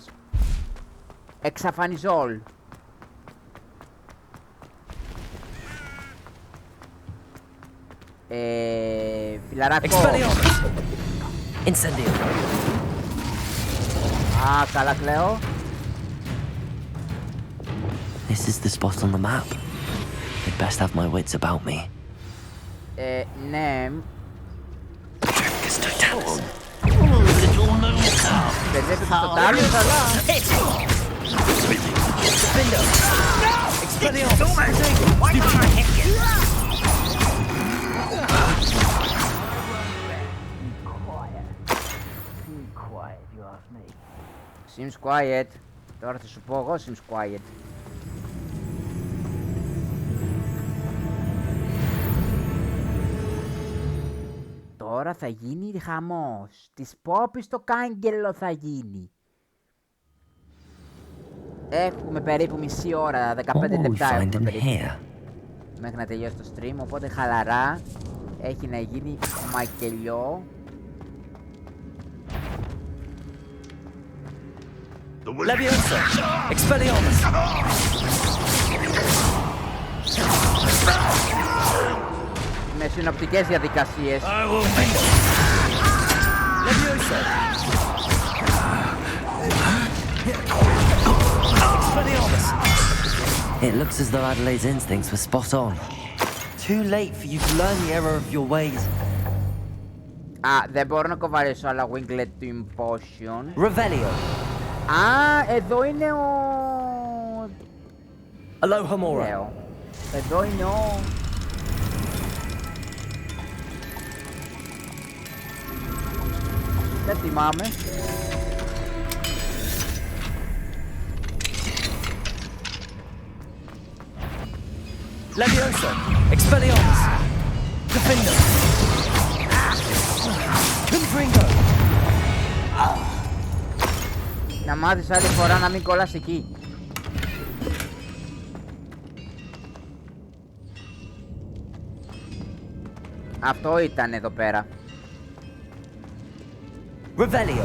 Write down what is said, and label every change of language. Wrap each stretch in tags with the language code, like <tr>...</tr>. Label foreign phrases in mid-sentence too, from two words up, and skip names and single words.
<el>Εξαφανιζόλ. Φιλαράκο.</el> <en>Incendio.</en> <el>Α, καλά κλαίω.</el> <en>This is the spot on the map. I'd best have my wits about me.</en> <el>Ναι. Παιδεύει στο τάλος, αλλά...</el> <en>Seems quiet.</en> <el>Τώρα θα σου πω εγώ</el> <en>seems quiet.</en> <el>Τώρα θα γίνει χαμός. Της Πόπης το κάγκελο θα γίνει. Έχουμε περίπου μισή ώρα, 15 λεπτά έχουμε περίπου. Μέχρι να τελειώσει το stream, οπότε χαλαρά. Έχει να γίνει μακελιό.</el> <en>Leviosa. Expelliarmus.</en> <el>Με συνοπτικές διαδικασίες.</el> <en>Leviosa. Expelliarmus. It looks as though Adelaide's instincts were spot on. Too late for you to learn the error of your ways.</en> <el>Α, δεν μπορώ να κοβαλήσω άλλα</el> <en>Winglet to Impotion. Revelio.</en> <el>Α, εδώ είναι ο...</el> <en>Aloha Mora.</en> <el>Εδώ είναι ο... Δεν θυμάμαι.</el> <en>Leviosa. Expelliarmus. Defender. Confringo.</en> <el>Να μάθεις άλλη φορά να μην κολλάς εκεί. Αυτό ήταν εδώ πέρα.</el> <en>Revelio.</en>